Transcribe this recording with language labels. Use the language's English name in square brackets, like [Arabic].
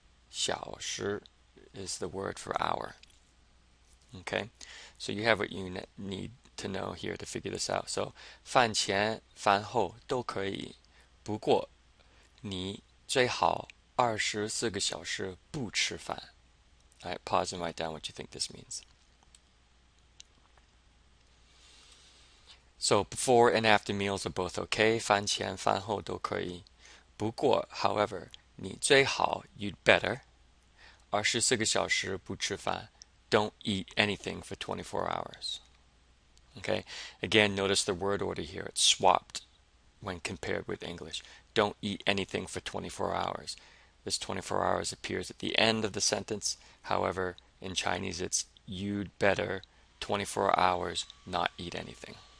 [English] 小时 is the word for hour. Okay, so you have what you need to know here to figure this out. [Chinese] So 饭前饭后都可以，不过你最好24个小时不吃饭. [English] All right, pause and write down what you think this means. So before and after meals are both okay. [Chinese] 饭前饭后都可以。不过, [English] however, [Chinese] 你最好 [English] you'd better [Chinese] 24个小时不吃饭. [English] Don't eat anything for 24 hours. Okay? Again, notice the word order here. It's swapped when compared with English. Don't eat anything for 24 hours. This 24 hours appears at the end of the sentence. However, in Chinese, it's you'd better 24 hours not eat anything.